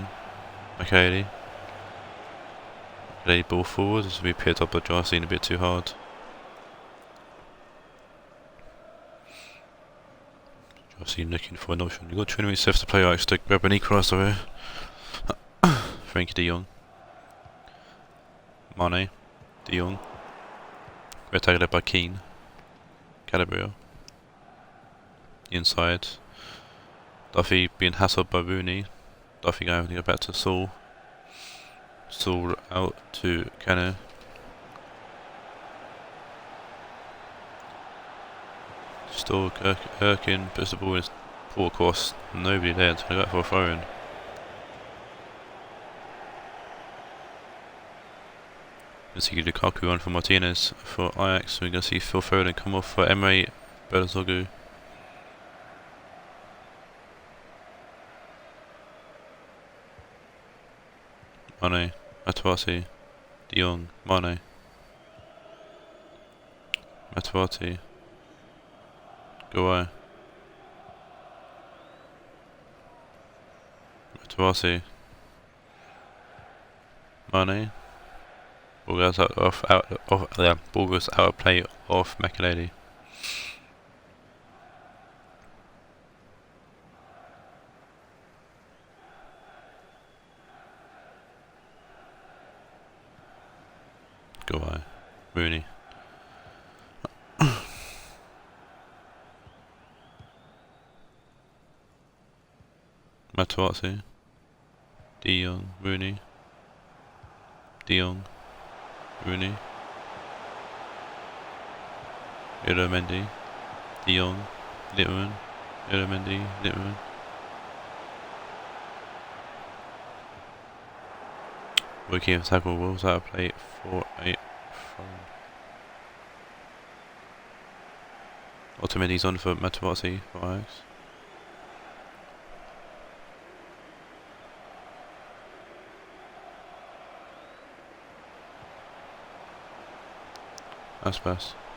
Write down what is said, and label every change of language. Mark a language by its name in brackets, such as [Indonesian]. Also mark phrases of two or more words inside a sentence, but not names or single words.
[English] McAley. McAley ball forward. This will be picked up by Jarstein a bit too hard. Jarstein looking for an option. You've got 20 minutes left to play. I to grab an equaliser here. Frenkie de Jong. Mane. De Jong. Great tackle there by Keane. Calabria. Inside. Duffy being hassled by Rooney. Duffy going to go back to Saul. Saul out to Cano. Still Erkin puts the ball in poor course. Nobody there to go for a throw in. You see Lukaku on for Martinez for Ajax. We're going to see Phil Foden come off for Emre Belözoğlu. Mane, Matuati, De Jong, Mane, Matuati, Gawai, Matuati, Mane. Ball goes out ball goes out of play off Makelele. Gawai, Rooney. Matuati, De Jong, Rooney, De Jong, Rooney, Mendy, De Jong, Litman, Mendy, Litman. Working tackle Wolves out of play 4-8. Otamendi's on for Matuati for Ajax. Aspas.